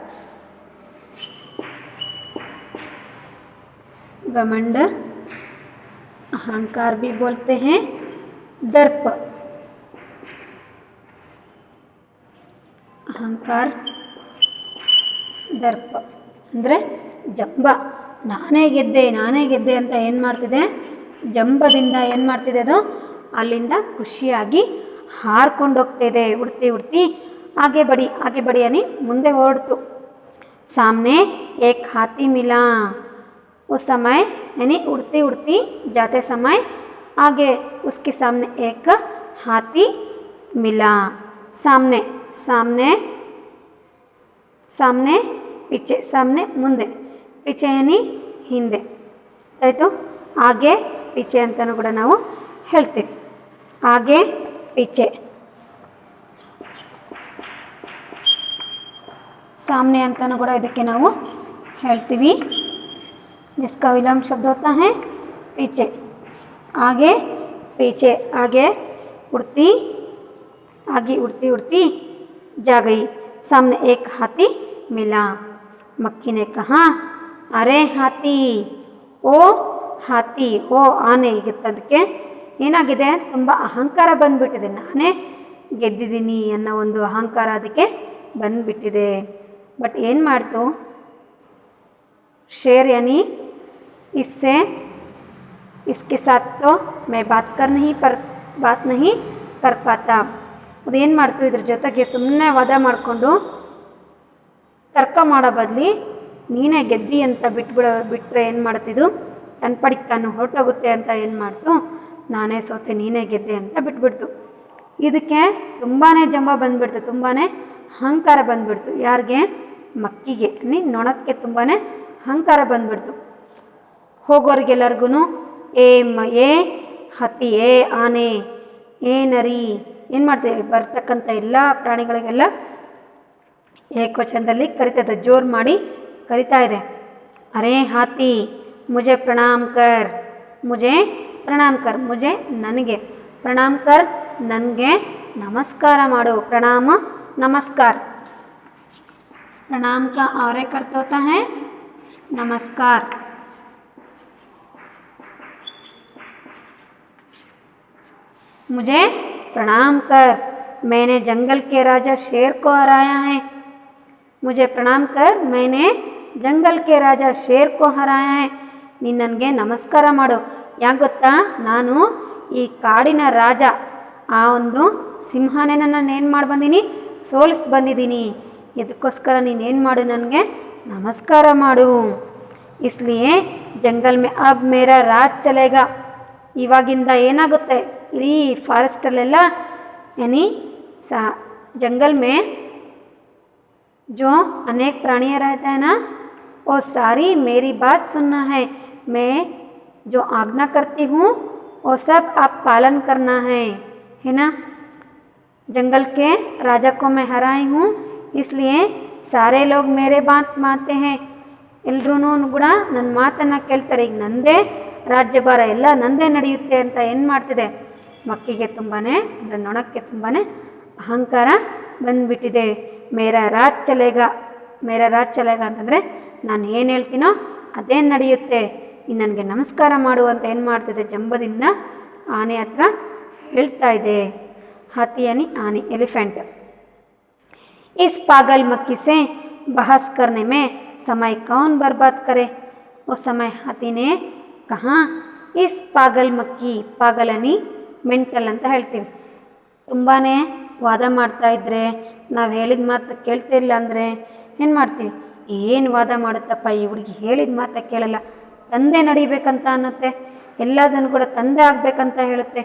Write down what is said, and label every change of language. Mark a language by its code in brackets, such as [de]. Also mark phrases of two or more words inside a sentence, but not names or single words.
[hi] घमंड अहंकार भी बोलते हैं। दर्प, अहंकार दर्प [kn] ಅಂದರೆ ಜಂಬ। ನಾನೇ ಗೆದ್ದೆ ಅಂತ ಏನು ಮಾಡ್ತಿದೆ? ಜಂಬದಿಂದ ಏನು ಮಾಡ್ತಿದೆ ಅದು? ಅಲ್ಲಿಂದ ಖುಷಿಯಾಗಿ ಹಾರ್ಕೊಂಡು ಹೋಗ್ತಿದೆ, [hi] उड़ती उड़ती आगे बढ़ी [kn] ಅನಿ ಮುಂದೆ ಹೊರಡ್ತು। [hi] सामने एक हाथी मिला। उस समय यानी उड़ती उड़ती जाते समय आगे उसके सामने एक हाथी मिला। सामने सामने सामने पीछे, सामने ಮುಂದೆ, पीछे यानी [kn] ಹಿಂದೆ ಆಯಿತು। [hi] आगे पीछे [kn] ಅಂತಲೂ ಕೂಡ ನಾವು ಹೇಳ್ತೀವಿ। [hi] आगे पीछे, सामने [kn] ಅಂತಲೂ ಕೂಡ ಇದಕ್ಕೆ ನಾವು ಹೇಳ್ತೀವಿ। [hi] जिसका विलोम शब्द होता है पीछे। आगे पीछे, आगे उड़ती उड़ती जा गई। सामने एक हाथी मिला। मक्की ने कहा, अरे हाथी, ओ हाथी, ओ [kn] ಆನೆ ಗೆದ್ದದಕ್ಕೆ ಏನಾಗಿದೆ? ತುಂಬ ಅಹಂಕಾರ ಬಂದುಬಿಟ್ಟಿದೆ, ನಾನೇ ಗೆದ್ದಿದ್ದೀನಿ ಅನ್ನೋ ಒಂದು ಅಹಂಕಾರ ಅದಕ್ಕೆ ಬಂದುಬಿಟ್ಟಿದೆ। बट ಏನು ಮಾಡ್ತು? [hi] शेर यानी इसके साथ तो मैं बात नहीं कर पाता। [kn] ಅದೇನು ಮಾಡ್ತು? ಇದ್ರ ಜೊತೆಗೆ ಸುಮ್ಮನೆ ವಾದ ಮಾಡಿಕೊಂಡು ತರ್ಕ ಮಾಡೋ ಬದಲಿ ನೀನೇ ಗೆದ್ದಿ ಅಂತ ಬಿಟ್ಟರೆ ಏನು ಮಾಡ್ತಿದ್ದು? ತನ್ನ ಪಡಿಗೆ ತಾನು ಹೊರಟೋಗುತ್ತೆ ಅಂತ ಏನು ಮಾಡ್ತು? ನಾನೇ ಸೋತೆ ನೀನೇ ಗೆದ್ದೆ ಅಂತ ಬಿಟ್ಬಿಡ್ತು। ಇದಕ್ಕೆ ತುಂಬಾ ಜಂಬ ಬಂದುಬಿಡ್ತು, ತುಂಬಾ ಅಹಂಕಾರ ಬಂದುಬಿಡ್ತು। ಯಾರಿಗೆ? ಮಕ್ಕಿಗೆ, ನೊಣಕ್ಕೆ ತುಂಬಾ ಅಹಂಕಾರ ಬಂದುಬಿಡ್ತು। ಹೋಗೋರಿಗೆಲ್ಲರಿಗೂ ಏ ಹತ್ತಿ, ಏ ಆನೆ, ಏ ನರಿ ಏನು ಮಾಡ್ತೀವಿ? ಬರ್ತಕ್ಕಂಥ ಎಲ್ಲ ಪ್ರಾಣಿಗಳಿಗೆಲ್ಲ ಏಕವಚನದಲ್ಲಿ ಕರಿತದೆ, ಜೋರು ಮಾಡಿ ಕರಿತಾ ಇದೆ। [hi] अरे हाथी, ಮುझे प्रणाम कर, मुझे प्रणाम कर, मुझे ನನಗೆ प्रणाम कर, [kn] ನನಗೆ ನಮಸ್ಕಾರ ಮಾಡು। [hi] प्रणाम नमस्कार, प्रणाम का और एक अर्थ होता है नमस्कार। मुझे प्रणाम कर, मैंने जंगल के राजा शेर को हराया है। मुझे प्रणाम कर, मैंने जंगल के राजा शेर को हराया है। [kn] ನೀನು ನನಗೆ ನಮಸ್ಕಾರ ಮಾಡು। ಯಾಕೆ ಗೊತ್ತಾ? ನಾನು ಈ ಕಾಡಿನ ರಾಜ ಆ ಒಂದು ಸಿಂಹನೇ ನನ್ನನ್ನು ಏನು ಮಾಡಿ ಬಂದೀನಿ, ಸೋಲಿಸಿ ಬಂದಿದ್ದೀನಿ. ಇದಕ್ಕೋಸ್ಕರ ನೀನೇನು ಮಾಡು, ನನಗೆ ನಮಸ್ಕಾರ ಮಾಡು. [hi] इसलिए जंगल में अब मेरा राज चलेगा. [kn] ಇವಾಗಿಂದ ಏನಾಗುತ್ತೆ, ಇಡೀ ಫಾರೆಸ್ಟಲ್ಲೆಲ್ಲ [hi] यानी जंगल में जो अनेक प्राणियाँ रहते हैं ना, वो सारी मेरी बात सुनना है. मैं जो आज्ञा करती हूँ वो सब आप पालन करना है ना. जंगल के राजा को मैं हराई हूँ, इसलिए सारे लोग मेरे बात मानते हैं. [kn] ಎಲ್ಲರೂ ಕೂಡ ನನ್ನ ಮಾತನ್ನು ಕೇಳ್ತಾರೆ. ಈಗ ನಂದೇ ರಾಜ್ಯಭಾರ, ಎಲ್ಲ ನಂದೇ ನಡೆಯುತ್ತೆ ಅಂತ ಏನು ಮಾಡ್ತಿದೆ, ಮಕ್ಕಿಗೆ ತುಂಬಾ ಅಂದರೆ ನೊಣಕ್ಕೆ ತುಂಬಾ ಅಹಂಕಾರ ಬಂದುಬಿಟ್ಟಿದೆ. [hi] मेरा राज चलेगा [kn] ಅಂತಂದರೆ ನಾನು ಏನು ಹೇಳ್ತೀನೋ ಅದೇ ನಡೆಯುತ್ತೆ, ಇನ್ನು ನನಗೆ ನಮಸ್ಕಾರ ಮಾಡು ಅಂತ ಏನು ಮಾಡ್ತಿದೆ, ಜಂಬದಿಂದ ಆನೆ ಹತ್ರ ಹೇಳ್ತಾ ಇದೆ. [hi] हाथी यानी [kn] ಆನೆ, ಎಲಿಫೆಂಟ್. [hi] इस पागल मक्खी से बहस करने में समय कौन बर्बाद करे. वो समय हाथी ने कहा, इस पागल मक्खी, पागलनी [kn] ಮೆಂಟಲ್ ಅಂತ ಹೇಳ್ತೀವಿ. ತುಂಬಾ ವಾದ ಮಾಡ್ತಾ ಇದ್ದರೆ, ನಾವು ಹೇಳಿದ ಮಾತು ಕೇಳ್ತಿಲ್ಲ ಅಂದರೆ ಏನು ಮಾಡ್ತೀವಿ, ಏನು ವಾದ ಮಾಡುತ್ತಪ್ಪ ಈ ಹುಡುಗಿ, ಹೇಳಿದ ಮಾತು ಕೇಳಲ್ಲ, ತಂದೆ ನಡಿಬೇಕಂತ ಅನ್ನತ್ತೆ, ಎಲ್ಲದನ್ನು ಕೂಡ ತಂದೆ ಆಗಬೇಕಂತ ಹೇಳುತ್ತೆ.